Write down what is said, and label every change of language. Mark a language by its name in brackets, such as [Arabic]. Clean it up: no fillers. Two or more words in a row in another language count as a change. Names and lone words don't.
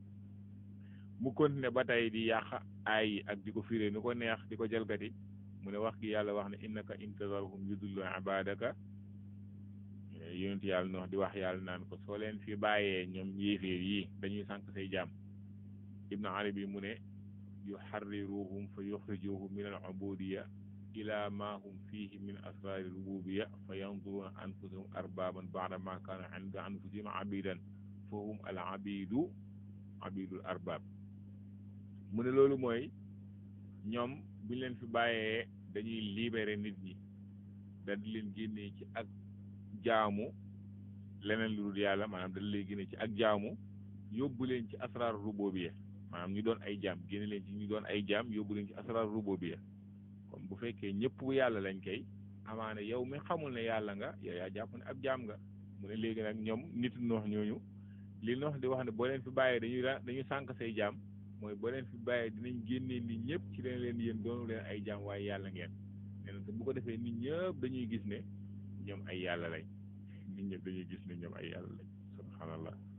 [Wolof] mu continué ba tey di yàq ay ak di ko firé ni ko neex di ko jalgati mu ne wax gi yàlla wax ne [Arabic] إنك إن تذرهم يضلوا عبادك [Wolof] yonent yàlla noox di wax yàlla naan ko soo leen fi bàyyee ñoom yéeféer yi dañuy sànq say jaam Ibnu Arabi mu ne [Arabic] يحررهم فيخرجهم من العبودية إلى ما هم فيه من أسرار الربوبية فينظرون أنفسهم أربابا بعد ما كانوا عند أنفسهم عبيدا فهم ال عابد الأرباب [Wolof] mu ne loolu mooy ñoom buñ leen fi bàyyee dañuy libéré nit ñi da di leen génnee ci ak jaamu leneen lu dul yàlla maanaam dañ lay génne ci ak jaamu yóbbu leen ci [Arabic] أسرار الربوبية [Wolof] maanaam ñu doon ay jaam génne leen ci ñu doon ay jaam yóbbu leen ci asrar rububiya kon bu fekkee ñëpp yàlla lañ koy amaana yow mi xamul ne yàlla nga yow yaa jàpp ne ab jaam nga mu ne léegi nag ñoom nit Nuux ñooñu li Nuux di wax ne boo leen fi bàyyee dañuy sànq say jaam mooy boo leen fi bàyyee dinañ génnee nit ñëpp ci leen yéen doonu leen ay jaam waaye yàlla ngeen nee na te bu ko defee nit ñëpp dañuy gis ne ñoom ay yàlla lañ nit ñëpp dañuy gis ne ñoom ay yàlla lañ subhanallah